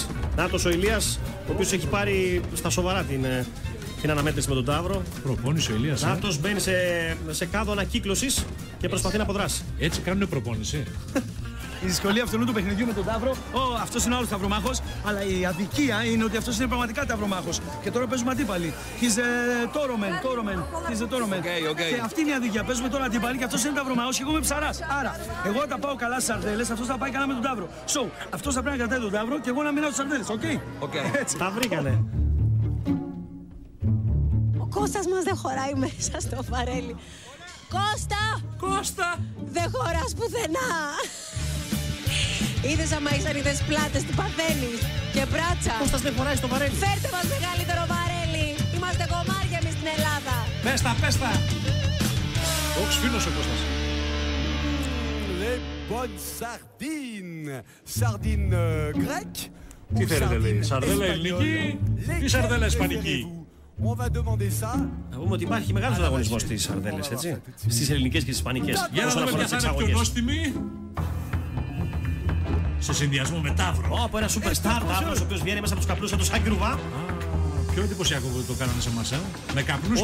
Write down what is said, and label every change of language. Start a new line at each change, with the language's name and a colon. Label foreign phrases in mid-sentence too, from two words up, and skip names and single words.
Greek: Νάτος ο Ηλίας, ο οποίος έχει πάρει στα σοβαρά την αναμέτρηση με τον Ταύρο. Προπόνηση ο Ηλίας. Νάτος μπαίνει σε κάδο ανακύκλωσης και προσπαθεί να αποδράσει. Έτσι κάνουν προπόνηση. Η δυσκολία αυτού του παιχνιδιού με τον Ταύρο, αυτός είναι ο άλλος ταυρομάχος, αλλά η αδικία είναι ότι αυτός είναι πραγματικά ταυρομάχος. Και τώρα παίζουμε αντίπαλοι.
English: He's a Toroman.
Greek: Και αυτή είναι η αδικία. Παίζουμε τώρα αντίπαλοι και αυτός είναι ταυρομάχος και εγώ είμαι ψαράς. Άρα, εγώ τα πάω καλά στις σαρδέλες, αυτός θα πάει καλά με τον Ταύρο. Αυτός θα πρέπει να κρατάει τον Ταύρο και εγώ να μείνω στις σαρδέλες. Οκ. Τα βρήκανε. Ο Κώστας μας δεν χωράει μέσα στο βαρέλι. Κώστα! Δεν χωράς πουθενά! Είδες άμα είσαι ανοιχτές πλάτες, τι παθαίνεις. Και μπράτσα. Κώστας δεν χωράει στο βαρέλι. Φέρτε μας μεγαλύτερο βαρέλι. Είμαστε κομμάρια εμείς στην Ελλάδα. Πες τα. Όχι, φίλος ο Κώστας.
French: Les bonnes sardines. Sardines grecques.
Greek: Τι θέλετε λέει, σαρδέλα ελληνική ή σαρδέλα ισπανική?
French: On va demander ça.
Greek: Να πούμε ότι υπάρχει μεγάλος ανταγωνισμός στις σαρδέλες, έτσι. Στις ελληνικές και στις ισπανικές. Για να δούμε ποια θα είναι πιο νόστιμη. Σε συνδυασμό με Ταύρο. Από ένα superstar Ταύρος, ο οποίος βγαίνει μέσα από τους καπνούς σαν το Σάκη Ρουβά. Πιο εντυπωσιακό που το κάνανε σε εμάς, με καπνούς